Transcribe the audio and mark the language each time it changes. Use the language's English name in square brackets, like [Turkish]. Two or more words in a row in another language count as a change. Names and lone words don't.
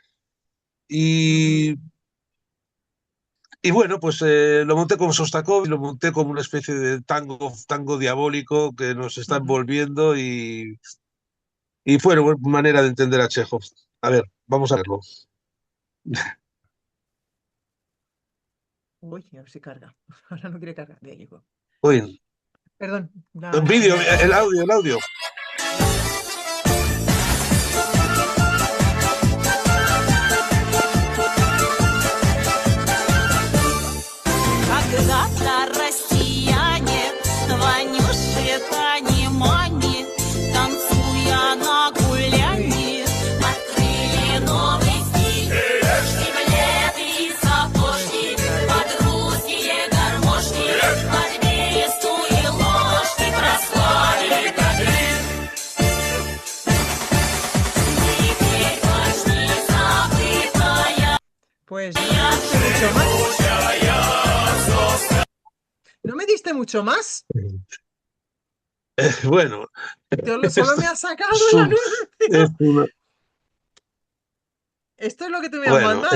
[Spanish] Y, y bueno, pues lo monté como Sostakovich, lo monté como una especie de tango diabólico que nos está envolviendo y fue una buena manera de entender a Chekhov. A ver, vamos a verlo. Uy, a ver si carga. Ahora no quiere cargar. De ahí llegó. Uy, Perdón. un vídeo, el audio. [Russian] Когда-то россияне, Ванюши, Тани, Мани, танцуя на гуляне, открыли новый стиль. Штиблеты и сапожки, под русские гармошки, под бересту и ложки прославили Берлин. Теперь почти забытая. [Spanish] Pues mucho más. ¿No me diste mucho más? Bueno. Solo me has sacado el anuncio. Esto es lo que tú me has mandado.